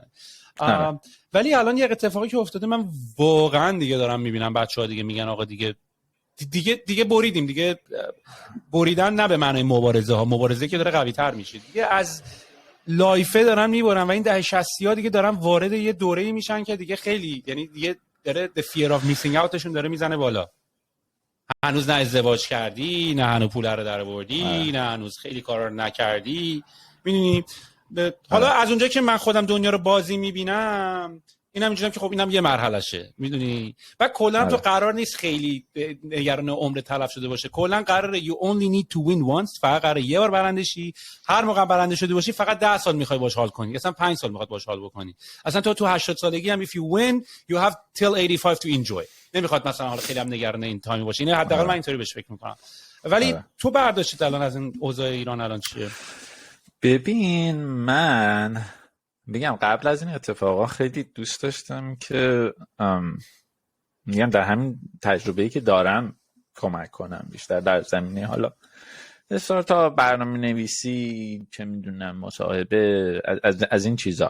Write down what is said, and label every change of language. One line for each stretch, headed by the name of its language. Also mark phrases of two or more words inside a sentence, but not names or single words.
Persian: ولی الان یه اتفاقی که افتاده من واقعا دیگه دارم میبینم بچه‌ها دیگه میگن آقا دیگه بریدیم، دیگه بریدن نه به معنی مبارزه که داره قوی تر میشه دیگه، از لایفه دارن میبرن و این دهه 60 ها دیگه دارن وارد یه دوره‌ای میشن که دیگه خیلی، یعنی دیگه داره
English: the fear of missing out
Persian: شون داره میزنه بالا. هنوز نه ازدواج کردی، نه هنوز پول رو درآوردی، نه هنوز خیلی کارا رو نکردی، میدونی. حالا از اونجایی که من خودم دنیا رو بازی میبینم اینم میگم که خب اینم یه مرحلهشه، میدونی. و کلا تو قرار نیست خیلی نگران عمر تلف شده باشه، کلا قراره
English: you only need to win once،
Persian: فقط قراره یه بار برنده شی، هر موقع برنده شده باشی فقط 10 سال میخوای باش حال کنی، اصلا 5 سال میخواد باش حال بکنی، اصلا تو 80 سالگی هم
English: if you win you have till 85 to enjoy.
Persian: نمیخواد مثلا حالا خیلی هم نگران این تایم باشی، اینه حداقل من اینطوری بهش فکر میکنم. ولی تو برداشتت الان از این اوضاع ایران الان چیه؟ ببین من میگم قبل از این اتفاقا خیلی دوست داشتم که میگم در همین تجربه‌ای که دارم کمک کنم بیشتر در زمینه حالا استارتاپ، برنامه نویسی، چه میدونم مصاحبه، از این چیزا.